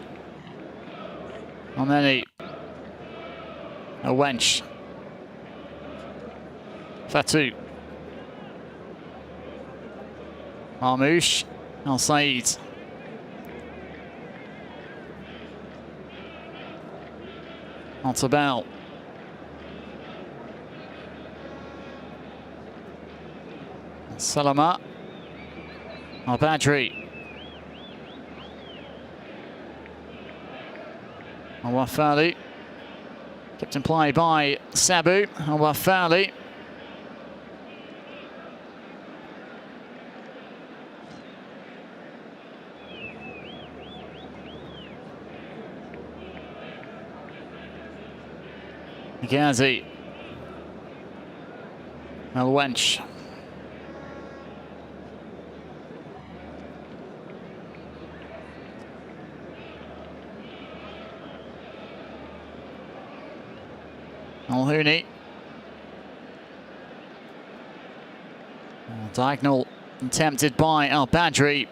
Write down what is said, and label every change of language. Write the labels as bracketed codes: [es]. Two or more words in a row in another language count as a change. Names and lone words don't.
[en] And then a wench. Fatou. Marmoush. Al Said. Altabal. Salama. Al Badri. Al Wafali. Kept in play by Sabu. Al Wafali. Ghazi. Al Wench. Al Houni. Diagonal attempted by Al Badri.